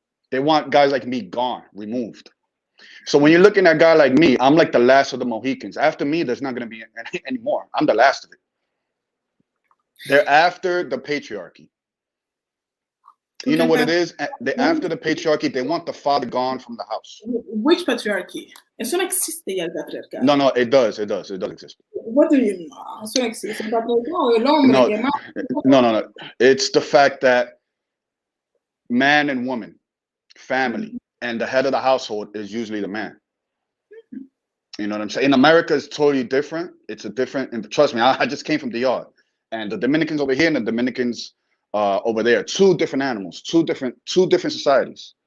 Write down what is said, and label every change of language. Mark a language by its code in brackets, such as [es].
[en] They want guys like me gone, removed. So when you're looking at a guy like me, I'm like the last of the Mohicans. After me, there's not going to be any more. I'm the last of it. They're after the patriarchy. You know what it is? After the patriarchy, they want the father gone from the house. Which patriarchy? [es] Eso no existe ya el patriarcado. [en] No, it does exist. What do you mean? [es] Eso no existe. El patriarcado, el hombre. No. [en] It's the fact that man and woman, family, and the head of the household is usually the man. You know what I'm saying? In America, it's totally different. It's a different, and trust me, I just came from DR, and the Dominicans over here and the Dominicans over there, two different animals, two different societies.